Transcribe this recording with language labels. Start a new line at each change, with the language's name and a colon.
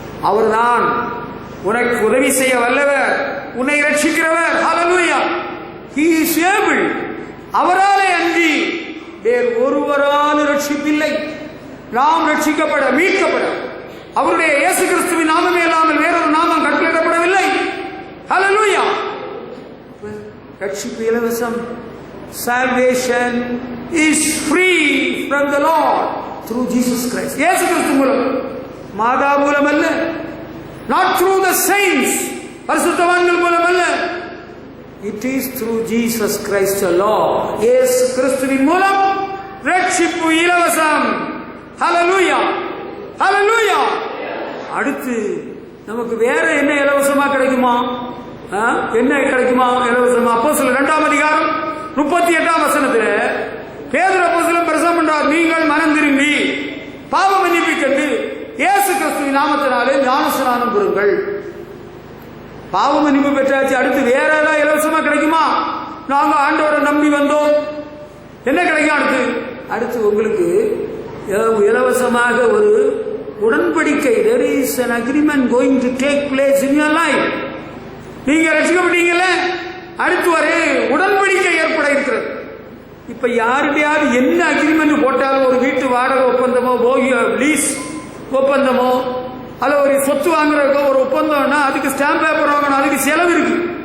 Tamil: அவர்தான் உனக்கு உதவி செய்ய வல்லவர், உன்னை ரட்சிக்கிறவர். ஹல்லேலூயா.
English: He is able.
Tamil: அவராலே அன்றி வேறு ஒருவரால் ரட்சிப்பில்லை. நாம் ரட்சிக்கப்பட, மீட்கப்பட அவருடைய இயேசு கிறிஸ்துவின் நாமமே இல்லாமல் வேறொரு நாமம் கட்டளையிடப்படவில்லை. ஹல்லேலூயா. ரட்சிப்பு இலவசம்.
English: Salvation is free from the Lord through Jesus Christ.
Tamil: இயேசு கிறிஸ்து மூலம், மாதா மூலம் அல்ல.
English: Not through the saints,
Tamil: பரிசுத்தவான்கள் மூலம் அல்ல.
English: It is through Jesus Christ the Lord.
Tamil: இயேசு கிறிஸ்துவின் மூலம் ரட்சிப்பு இலவசம். ஹல்லேலூயா, ஹல்லேலூயா. அடுத்து நமக்கு வேற என்ன இலவசமா கிடைக்குமா? என்ன கிடைக்குமா இலவசமா? அப்போஸ்தலர் 2ஆம் அதிகாரம் 38ஆம் வசனத்தில் பேதுரு அப்போஸ்தலன் பிரசங்கம் பண்றார். நீங்கள் மனம் திரும்பி பாவ மன்னிப்பு கண்டு இயேசு கிறிஸ்துவின் நாமத்தினாலே ஞானஸ்நானம் பெறுங்கள். பாவ மன்னிப்பு பெற்றாச்சு. அடுத்து வேற ஏதாவது இலவசமா கிடைக்குமா? நாங்க ஆண்டவரை நம்பி வந்தோம், என்ன கிடைக்கும்? அடுத்து உங்களுக்கு இலவசமாக ஒரு உடன்படிக்கை.
English: There is an agreement going to take place in your life.
Tamil: நீங்க ரட்சிக்கப்பட்டீங்கல்ல, அடுத்து ஒரு உடன்படிக்கை ஏற்பட இருக்கிறது. இப்ப யாருடையாவது என்ன அக்ரிமெண்ட் போட்டாலும், ஒரு வீட்டு வாடகை ஒப்பந்தமோ, லீஸ் ஒப்பந்தமோ, அல்ல ஒரு சொத்து வாங்குறதுக்கோ ஒரு ஒப்பந்தம்னா அதுக்கு ஸ்டாம்ப் பேப்பர் வாங்கணும். அதுக்கு செலவு இருக்கு.